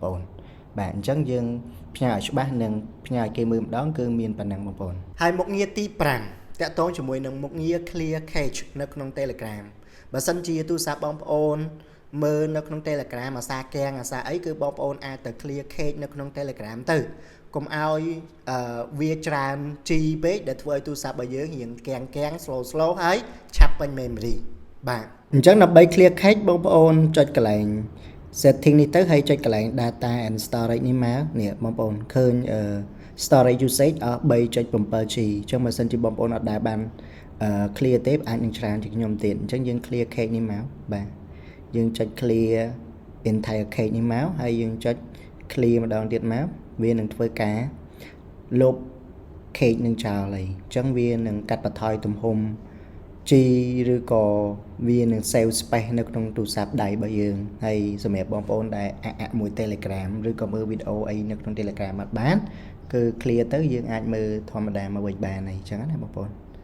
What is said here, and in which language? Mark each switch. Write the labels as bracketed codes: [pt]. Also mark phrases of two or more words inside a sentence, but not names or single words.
[km] ប្អូនបាទអញ្ចឹងយើងផ្ញើឲ្យច្បាស់និងផ្ញើឲ្យគេមើលម្ដងគឺមានប៉ុណ្ណឹងបងប្អូនហើយមុខងារទីតាក់ទងជាមួយនឹងមុខងារ [en] clear cache [km] នៅក្នុង Telegram បើសិនជាទូរស័ព្ទបងប្អូនមើលនៅក្នុង Telegram អាសាកាំងអាសាអីគឺបងប្អូនអាចទៅ [en] clear cache [km] នៅក្នុង Telegram ទៅកុំឲ្យវាច្រើន G ពេកដែលធ្វើឲ្យទូរស័ព្ទរបស់យើងរៀងកាំង slow ហើយឆាប់ពេញ memory បាទអញ្ចឹងដើម្បី [en] clear cache [km] បងប្អូនចុចកន្លែង setting នេះទៅហើយចុចកន្លែង [en] data and storage [km] នេះ មកនេះបងប្អូនឃើញ [en] storage usage [km] អស់ 3.7G អញ្ចឹងបើសិនជាបងប្អូនអត់ដែលបាន clear ទេអាចនឹងច្រើនជាងខ្ញុំទៀតអញ្ចឹងយើង [en] clear cache [km] នេះមកបាទយើងចុច [en] clear entire cache [km] នេះមកហើយយើងចុច clear ម្ដងទៀតមកវានឹងធ្វើការលុប cache នឹងចោលហើយអញ្ចឹងវានឹងកាត់បន្ថយទំហំ G ឬក៏វានឹង [en] save space [km] នៅក្នុងទូរស័ព្ទដៃរបស់យើងហើយសម្រាប់បងប្អូនដែលមួយ Telegram ឬក៏មើលវីដេអូអីនៅក្នុង Telegram អត់បានគឺ clear ទៅយើងអាចមើលធម្មតាមកវិញបានហើយអញ្ចឹងណាបងប្អូន